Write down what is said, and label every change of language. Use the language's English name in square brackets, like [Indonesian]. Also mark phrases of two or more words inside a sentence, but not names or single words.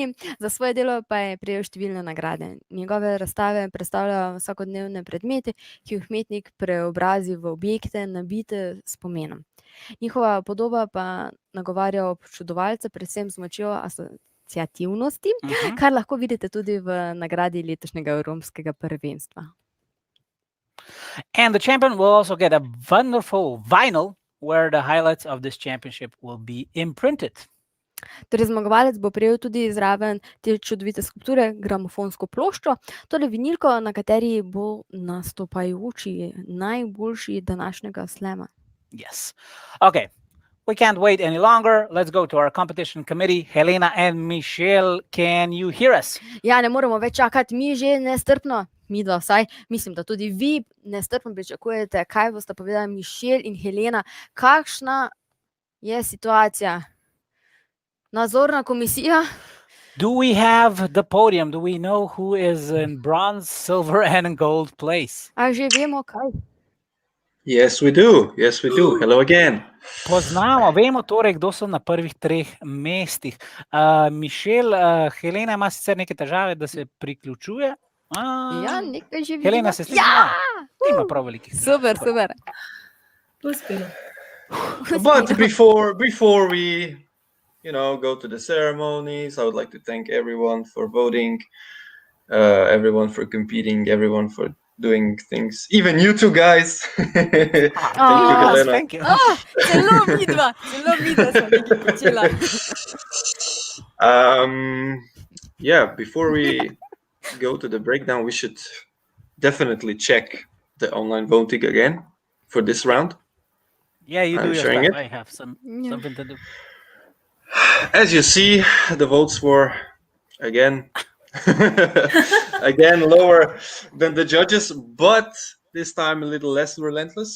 [Slovenian] Za svoje delo pa je prejel številne nagrade. Njegove razstave predstavljajo vsakodnevne predmete, ki jih umetnik preobrazi v objekte, nabite s pomenom. Njihova podoba pa nagovarja občudovalce predvsem z močjo asociativnosti, kar lahko vidite tudi v nagradi letošnjega Evropskega prvenstva. [English] And the champion will also get a wonderful vinyl where the highlights of this championship will be imprinted. [Slovenian] Torej, zmagovalec bo prejel tudi zraven te čudovite skulpture gramofonsko ploščo, torej vinilko, na kateri bo nastopajoči najboljši današnjega slama. [English] Yes. Okay. We can't wait any longer. Let's go to our competition committee. Helena and Michelle, can you hear us? [Slovenian] Ja, ne moremo več čakati, mi že nestrpno, mi dva vsaj, mislim, da tudi vi nestrpno pričakujete, kaj boste povedali Michelle in Helena. Kakšna je situacija? Nadzorna komisija? [English] Do we have the podium? Do we know who is in bronze, silver and gold place? [Slovenian] A že vemo kaj? [English] Yes, we do. Yes, we do. Hello again. [Slovenian] Poznamo, vemo torej, kdo so na prvih 3 mestih. Michelle, Helena ima sicer neke težave, da se priključuje. Ja, nekaj že vidimo. Helena se sliši? Ja! Ima prav velikih težav. Super. [English] But before we, go to the ceremonies, I would like to thank everyone for voting, everyone for competing, everyone for doing things, even you two guys. Thank you, Helena. Thank you. [Slovenian] Zelo midva sem nekaj počela. [English] Yeah, before we go to the breakdown, we should definitely check the online voting again for this round. Yeah, you do I'm your sharing stuff. it. I have something to do. As you see, the votes were again lower than the judges, but this time a little less relentless.